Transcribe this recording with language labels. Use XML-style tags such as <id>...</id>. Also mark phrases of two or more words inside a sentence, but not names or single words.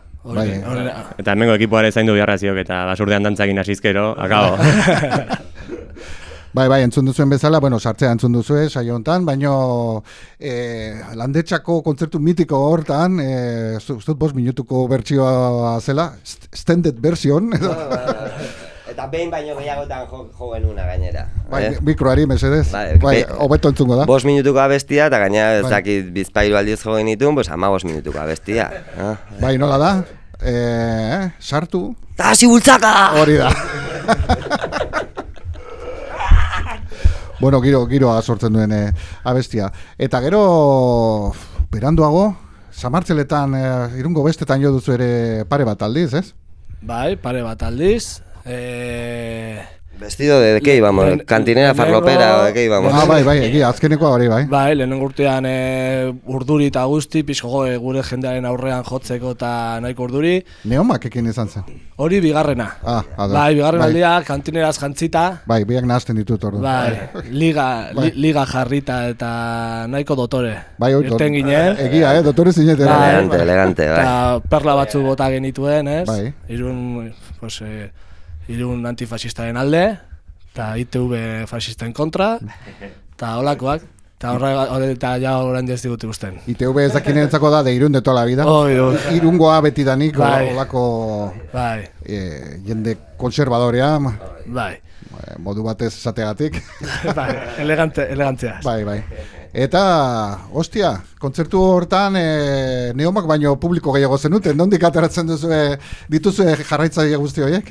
<eu>Eta hemengo ekipoare zaindu biharra ziok, eta Basurdean dantzakin asizkero, akabo. Bai, entzun duzuen bezala, bueno, sartzea entzun duzue, saio hontan, baino Landetxako kontzertu mitiko hortan, ustut 5 minutuko bertsioa zela,</eu> <en>extended version,</en> <eu>Eta behin baino gehiagotan jo genuna gainera. Mikroari, mesedez, hobeto entzungo da. 5 minutuko abestia, eta gainera ez dakit bizpairu aldiz jo genitun, 15 minutuko abestia. Bai, nola da? Sartu. Ta hasi bultzaka! Hori da. Bueno, giroa sortzen duen abestia. Eta gero, beranduago, Samartzeletan, Irungo bestetan jo duzu ere pare bat aldiz, ez? Bai, pare bat aldiz.</eu> <es>Vestido de qué íbamos, kantinera farlopera, de qué íbamos.</es> <eu>Bai, egia, azkenekoa hori, bai. Bai, lehenengo urtean urduri eta guzti, pixko gure jendearen aurrean jotzeko eta nahiko urduri. Neomak ekin izan zen? Hori bigarrena. Bai, bigarren aldia, kantineraz jantzita. Bai, biak nahazten ditut ordu. Bai, liga jarrita eta nahiko dotore. Bai, irten ginen. Egia, dotore zinetera. Elegante, bai. Eta perla batzu bota genituen, ez? Bai. Irun antifasistaren alde, eta ITV fasisten kontra, eta holakoak, eta ja orain ez digutu guzten. ITV ez dakinentzako da,</eu> <es>de Irun de toda la vida.</es> <eu>Irungoa betidanik, holako jende konservadorea. Bai. Modu batez esategatik. Bai, elegantzea. Bai. Eta, hostia, kontzertu hortan Neomak baino publiko gehiago zenuten, nondik ateratzen dituzue jarraitzaile guzti horiek?</eu>